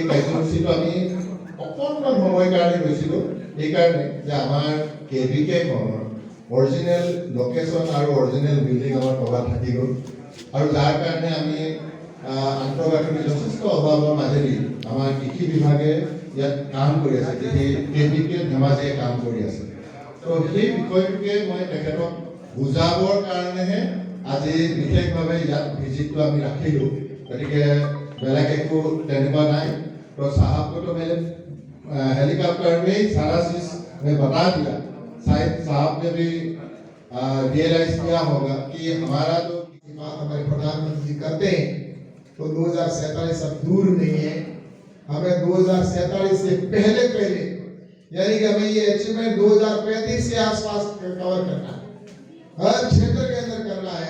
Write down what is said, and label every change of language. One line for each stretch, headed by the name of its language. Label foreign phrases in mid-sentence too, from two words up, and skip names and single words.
Assamese: কাৰ্যসূচীটো আমি অকণমান সময়ৰ কাৰণে লৈছিলোঁ এইকাৰণে যে আমাৰ KVK-খনৰ
English: original location
Assamese: আৰু
English: original building
Assamese: আমাৰ ক'ৰবাত থাকি গ'ল আৰু যাৰ কাৰণে আমি আন্তঃগাঁথনি যথেষ্ট অভাৱৰ মাজেদি আমাৰ কৃষি বিভাগে ইয়াত কাম কৰি আছে, KVK ধেমাজিয়ে কাম কৰি আছে। তো সেই বিষয়টোকে মই তেখেতক বুজাবৰ কাৰণেহে আজি বিশেষভাৱে ইয়াত ভিজিটটো আমি ৰাখিলোঁ। গতিকে বেলেগ একো তেনেকুৱা নাই।
Hindi: तो साहब को तो मैंने हेलीकॉप्टर में ही सारा चीज मैं बता दिया। शायद साहब ने भी रियलाइज किया होगा कि हमारा जो बात हमारे प्रधानमंत्री जी करते हैं तो 2047 अब दूर नहीं है। हमें 2047 से पहले यानी कि हमें ये अचीवमेंट 2035 के आसपास कवर करना है, हर क्षेत्र के अंदर करना है।